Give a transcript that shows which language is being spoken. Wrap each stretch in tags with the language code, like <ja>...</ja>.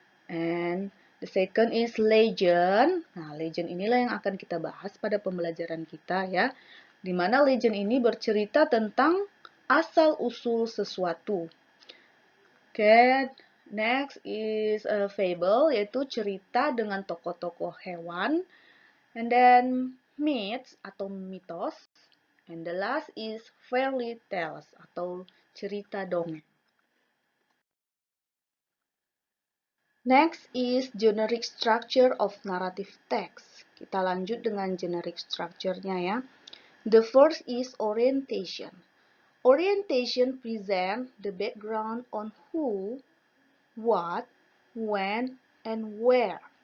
<en>And the second is legend.</en> <id>Nah, legend inilah yang akan kita bahas pada pembelajaran kita ya. Di mana legend ini bercerita tentang asal-usul sesuatu.</id> <en>Okay, next is a fable,</en> <id>yaitu cerita dengan tokoh-tokoh hewan.</id> <en>And then myths atau mitos. And the last is fairy tales</en> <id>atau cerita dongeng.</id> <en>Next is generic structure of narrative text.</en> <id>Kita lanjut dengan generic structure-nya ya.</id> <en>The first is orientation. Orientation present the background on who, what, when, and where.</en>